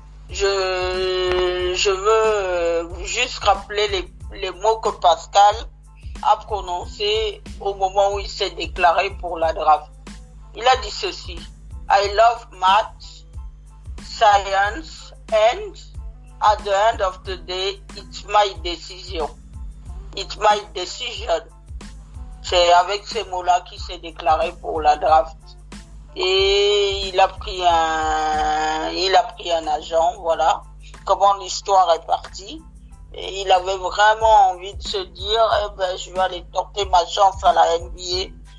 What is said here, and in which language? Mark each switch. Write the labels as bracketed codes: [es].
[fr] Je veux juste rappeler les mots que Pascal a prononcés au moment où il s'est déclaré pour la draft. Il a dit ceci: [en] I love math, science, and at the end of the day, it's my decision. It's my decision. [fr] C'est avec ces mots-là qu'il s'est déclaré pour la draft. Et il a pris un agent, voilà. Comment l'histoire est partie. Et il avait vraiment envie de se dire, je vais aller tenter ma chance à la NBA.